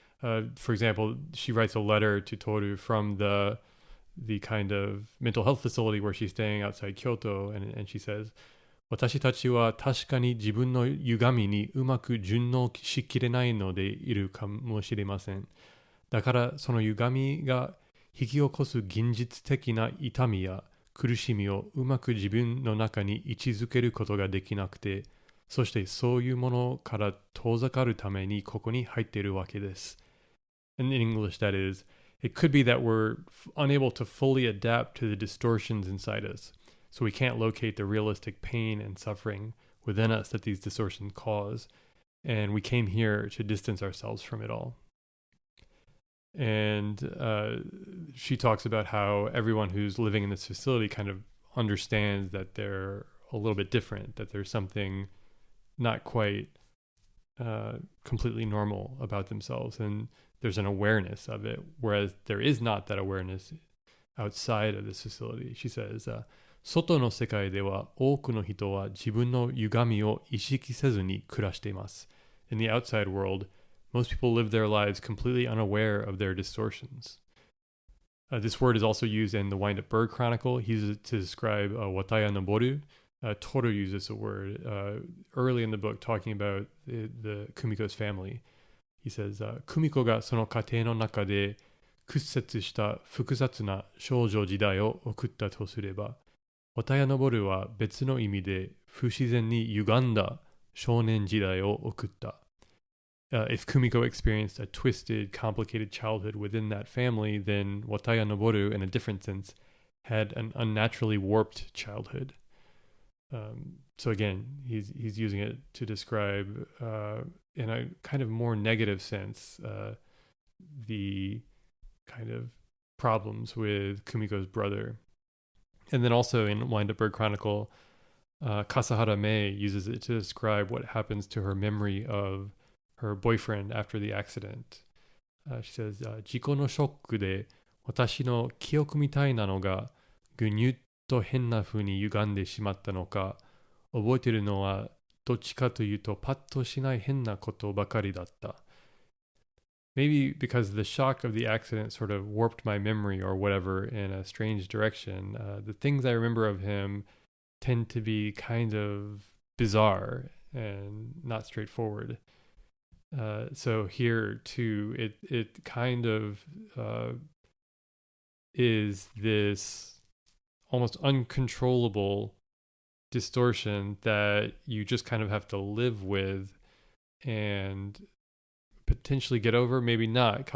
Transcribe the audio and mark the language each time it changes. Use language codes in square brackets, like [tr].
[en] And for example, she writes a letter to Toru from the kind of mental health facility where she's staying outside Kyoto, and she says, [ja] 私たちは確かに自分の歪みにうまく順応しきれないのでいるかもしれません。だからその歪みが引き起こす現実的な痛みや苦しみをうまく自分の中に位置づけることができなくて、そしてそういうものから遠ざかるためにここに入っているわけです。 [en] In English, that is, it could be that we're unable to fully adapt to the distortions inside us, so we can't locate the realistic pain and suffering within us that these distortions cause, and we came here to distance ourselves from it all. And she talks about how everyone who's living in this facility kind of understands that they're a little bit different, that there's something not quite completely normal about themselves, and there's an awareness of it, whereas there is not that awareness outside of this facility. She says, [ja] 外の世界では多くの人は自分の歪みを意識せずに暮らしています。 [en] In the outside world, most people live their lives completely unaware of their distortions. This word is also used in the Wind Up Bird Chronicle. He uses it to describe Wataya Noboru. Toru uses a word early in the book talking about the Kumiko's family. He says, [ja] 久美子がその家庭の中で屈折した複雑な少女時代を送ったとすれば、渡谷昇は別の意味で不自然に歪んだ少年時代を送った。 [en] If Kumiko experienced a twisted, complicated childhood within that family, then Wataya Noboru, in a different sense, had an unnaturally warped childhood. So again, he's using it to describe, in a kind of more negative sense, the kind of problems with Kumiko's brother. And then also in Wind Up Bird Chronicle, Kasahara Mei uses it to describe what happens to her memory of her boyfriend after the accident. She says, [ja] 事故のショックで私の記憶みたいなのがぐにゅっと変な風に歪んでしまったのか、覚えてるのはどっちかというとパッとしない変なことばかりだった。 [en] Maybe because the shock of the accident sort of warped my memory or whatever in a strange direction. The things I remember of him tend to be kind of bizarre and not straightforward. So here too, it kind of is this almost uncontrollable distortion that you just kind of have to live with and potentially get over, maybe not.